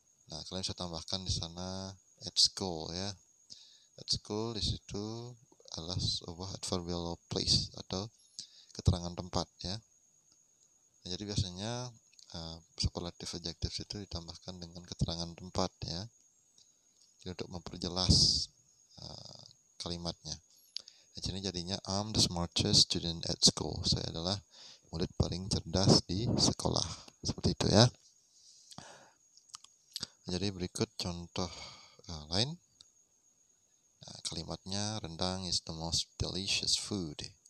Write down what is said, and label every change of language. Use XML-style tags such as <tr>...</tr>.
<id>Nah, kalian bisa tambahkan di sana</id> <en>at school</en> <id>ya. At school di situ adalah sebuah adverbial place atau keterangan tempat ya. Nah, jadi biasanya superlative adjectives itu ditambahkan dengan keterangan tempat ya. Jadi untuk memperjelas kalimatnya. Di sini jadinya</id> <en>I'm the smartest student at school.</en> <id>Saya adalah murid paling cerdas di sekolah. Seperti itu ya. Jadi berikut contoh lain. Nah, kalimatnya rendang</id> <en>is the most delicious food.</en>